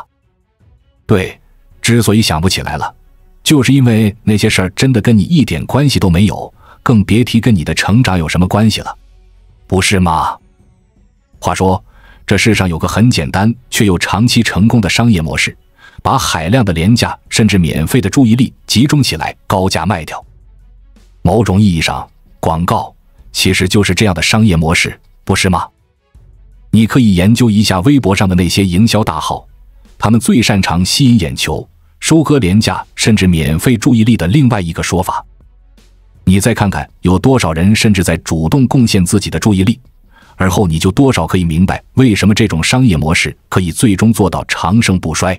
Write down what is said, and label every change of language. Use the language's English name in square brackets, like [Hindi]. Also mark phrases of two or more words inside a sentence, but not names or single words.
[Chinese] 對，之所以想不起來了，就是因為那些事兒真的跟你一點關係都沒有，更別提跟你的成長有什麼關係了，不是嗎？話說，這世上有個很簡單卻又長期成功的商業模式，把海量的廉價甚至免費的注意力集中起來，高價賣掉。某種意義上，廣告其實就是這樣的商業模式，不是嗎？你可以研究一下微博上的那些營銷大號，他們最擅長吸引眼球，收割廉價甚至免費注意力的另外一個說法。你再看看有多少人甚至在主動貢獻自己的注意力，而後你就多少可以明白為什麼這種商業模式可以最終做到长盛不衰。